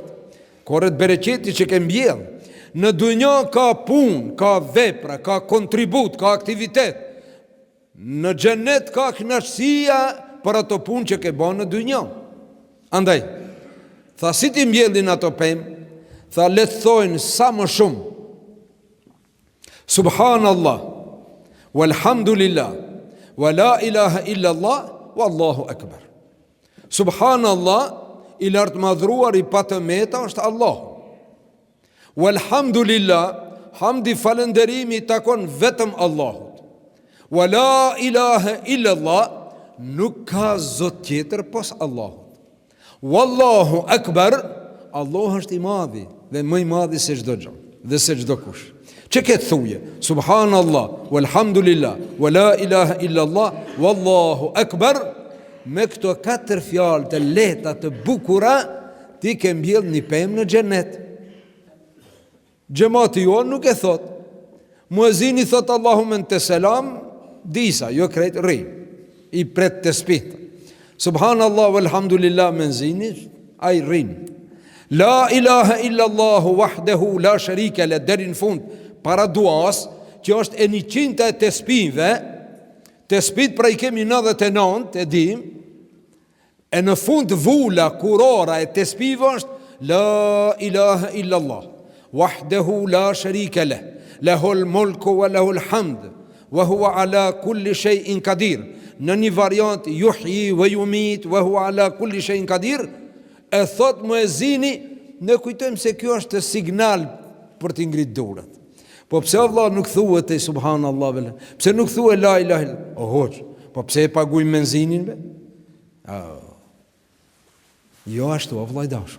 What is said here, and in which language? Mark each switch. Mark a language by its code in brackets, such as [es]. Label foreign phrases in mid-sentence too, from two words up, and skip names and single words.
[sq] Korret bereqeti që ke mbjell. Në dynja ka punë, ka vepra, ka kontribut, ka aktivitet. Në xhenet ka kënaqësia për ato punë që ke bën në dynja. Andaj, tha, si ti mbjellin ato pemë? Tha, le të thojnë sa më shumë [ar] سبحان الله والحمد لله ولا إله إلا الله والله أكبر. [sq] Subhanallah, i lartë madhruar i patë meta është Allah. Walhamdulillah, hamdi falenderimi takon vetëm Allahut. [ar] ولا إله إلا الله, [sq] nuk ka zot tjetër pos Allahut. [ar] والله أكبر, [sq] Allah është i madhi dhe më i madhi se çdo gjë dhe se çdo kush. Që këtë thuje? [ar] سبحان الله والحمد لله ولا إله إلا الله والله أكبر. [sq] Me këto 4 fjalë të lehta të bukura, ti ke mbjell një pemë në xhenet. Xhamati jon nuk e thot. Muezini thot [ar] اللهم أنت السلام, [sq] disa, jo krejt rri. I pret të spit. [ar] سبحان الله والحمد لله, [sq] menzini, ai rrin. [ar] لا إله إلا الله وحده لا شريك له, [sq] deri në fund para duas, që është e 100 të spive, Të spit pra i kemi 99, e dim, e në fund vula kurora e të spive është [ar] لا إله إلا الله وحده لا شريك له له الملك وله الحمد وهو على كل شيء قدير. [sq] Në një variant [ar] يحيي ويميت وهو على كل شيء قدير, [sq] e thot muezini, ne kujtojmë se kjo është signal për të ngritur dorët. Po pse Allah nuk thuhet e subhanallahu vela? Pse nuk thuhet [ar] لا إله إلا الله? [sq] Hoç, po pse e paguaj benzinin be? Jo ashtu, o vllai dashur.